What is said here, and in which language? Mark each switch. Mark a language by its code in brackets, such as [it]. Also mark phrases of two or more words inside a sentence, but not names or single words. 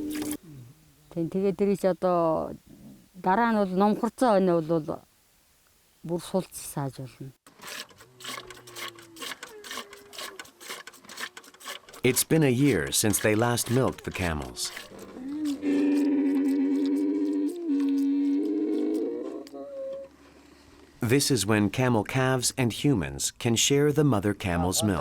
[mn] Тэгээд тэрийг одоо дараа нь бол номхорцоо өнөө бол бүр сулж сааж болно. [en] It's been a year since they last milked the camels. This is when camel calves and humans can share the mother camel's milk.